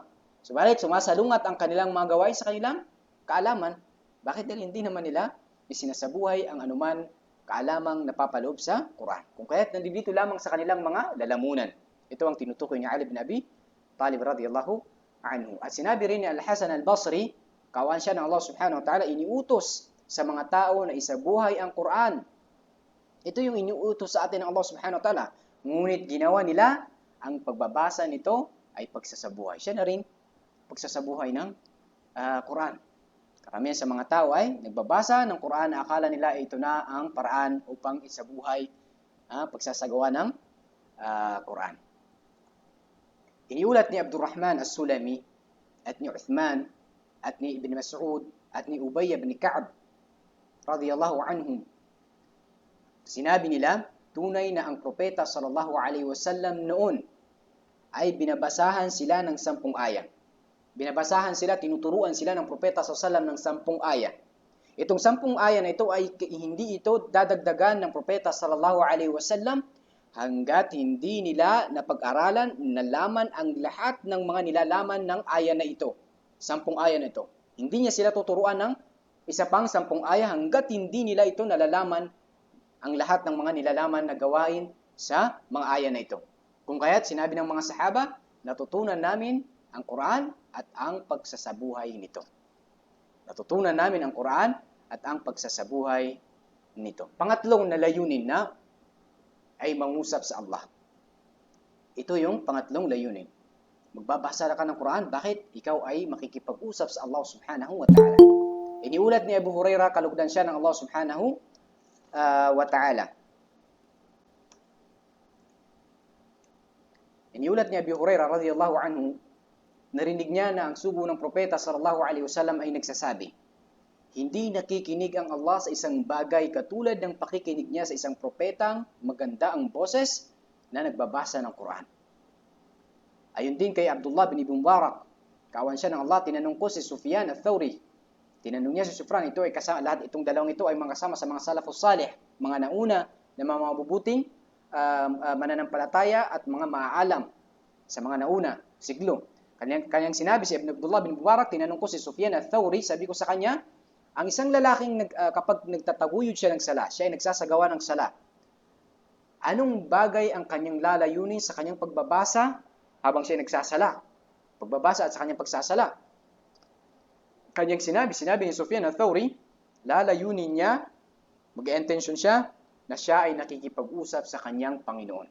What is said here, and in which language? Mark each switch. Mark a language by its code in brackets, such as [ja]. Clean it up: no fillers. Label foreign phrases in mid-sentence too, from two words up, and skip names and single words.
[tl] Subalit, sumasalungat ang kanilang mga gawain sa kanilang kaalaman. Bakit? Dahil hindi naman nila isinasabuhay ang anuman kaalamang napapaloob sa Quran. Kung kaya't nandito lamang sa kanilang mga lalamunan. Ito ang tinutukoy ni Ali bin Abi Talib [ar] رضي الله عنه. [tl] At sinabi rin ni Al-Hasan al-Basri, kawan siya ng Allah [ar] سبحانه وتعالى, [tl] iniutos sa mga tao na isabuhay ang Quran. Ito yung iniutos sa atin ng Allah [ar] سبحانه وتعالى. [tl] Ngunit ginawa nila, ang pagbabasa nito ay pagsasabuhay. Siya na rin pagsasabuhay ng Quran. Karamihan sa mga tao ay nagbabasa ng Quran na akala nila ito na ang paraan upang isabuhay pagsasagawa ng Quran. Iniulat ni Abdurrahman as-Sulami at ni Uthman at ni Ibn Mas'ud at ni Ubay ibn Ka'b [ar] رضي الله عنهم. [tl] Sinabi nila, tunay na ang propeta [ar] صلى الله عليه وسلم [tl] noon ay binabasahan sila ng 10 aya. Binabasahan sila, tinuturuan sila ng propeta [ar] صلى الله عليه وسلم [tl] ng 10 aya. Itong 10 aya na ito ay hindi ito dadagdagan ng propeta [ar] صلى الله عليه وسلم [tl] hanggat hindi nila napag-aralan, nalaman ang lahat ng mga nilalaman ng aya na ito. 10 aya na ito. Hindi niya sila tuturuan ng isa pang 10 aya hanggat hindi nila ito nalalaman ang lahat ng mga nilalaman na gawain sa mga aya na ito. Kung kaya't sinabi ng mga sahaba, natutunan namin ang Quran at ang pagsasabuhay nito. Natutunan namin ang Quran at ang pagsasabuhay nito. Pangatlong na layunin na ay mangusap sa Allah. Ito yung pangatlong layunin. Magbabasa ka ng Quran, bakit? Ikaw ay makikipag-usap sa Allah [ar] سبحانه وتعالى. [tl] Iniulat ni Abu Hurairah, kalugdan siya ng Allah [ar] سبحانه وتعالى. [tl] Iniulat ni Abu Hurairah [ar] رضي الله عنه, [tl] narinig niya na ang sugo ng propeta [ar] صلى الله عليه وسلم [tl] ay nagsasabi, hindi nakikinig ang Allah sa isang bagay katulad ng pakikinig niya sa isang propetang maganda ang boses na nagbabasa ng Quran. Ayon din kay Abdullah bin Ibn Mubarak, kawan siya ng Allah, tinanong ko si Sufyan al-Thawri. Tinanong niya si Sufyan, ito ay kasama, lahat itong dalawang ito ay mga kasama sa mga [ar] السلف الصالح, [tl] mga nauna na mga mabubuting mananampalataya at mga maaalam sa mga nauna siglo. Kanyang sinabi si Abdullah bin Mubarak, tinanong ko si Sufyan al-Thawri, sabi ko sa kanya, ang isang lalaking kapag nagtataguyod siya ng sala, siya ay nagsasagawa ng sala, anong bagay ang kanyang lalayunin sa kanyang pagbabasa habang siya ay nagsasala? Pagbabasa at sa kanyang pagsasala. Kanyang sinabi ni Sufyan al-Thawri, lalayunin niya, mag-intention siya, na siya ay nakikipag-usap sa kanyang Panginoon.